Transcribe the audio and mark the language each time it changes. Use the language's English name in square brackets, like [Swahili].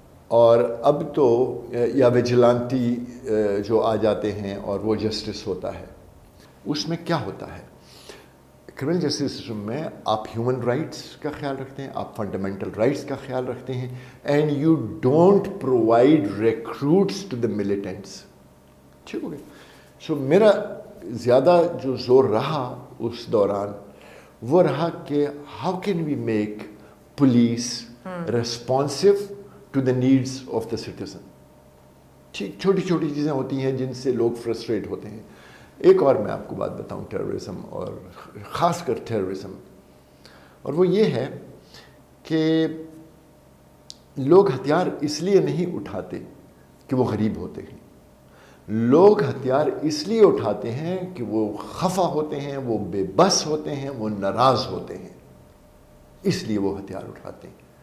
[Urdu] اور اب تو یا ویجلانٹی جو آ جاتے ہیں اور وہ جسٹس ہوتا ہے. اس میں کیا ہوتا ہے؟ کرمنل جسٹس سسٹم میں آپ ہیومن رائٹس کا خیال رکھتے ہیں, آپ فنڈامنٹل رائٹس کا خیال رکھتے ہیں, [English] And you don't provide recruits to the militants. [Urdu] ٹھیک ہو گیا. سو میرا زیادہ جو زور رہا اس دوران وہ رہا کہ [English] How can we make police responsive to the needs of the citizen. [Urdu] ٹھیک, چھوٹی چھوٹی چیزیں ہوتی ہیں جن سے لوگ فرسٹریٹ ہوتے ہیں. ایک اور میں آپ کو بات بتاؤں ٹیررزم اور خاص کر ٹیررزم, اور وہ یہ ہے کہ لوگ ہتھیار اس لیے نہیں اٹھاتے کہ وہ غریب ہوتے ہیں, لوگ ہتھیار اس لیے اٹھاتے ہیں کہ وہ خفا ہوتے ہیں, وہ بے بس ہوتے ہیں, وہ ناراض ہوتے ہیں, اس لیے وہ ہتھیار اٹھاتے ہیں.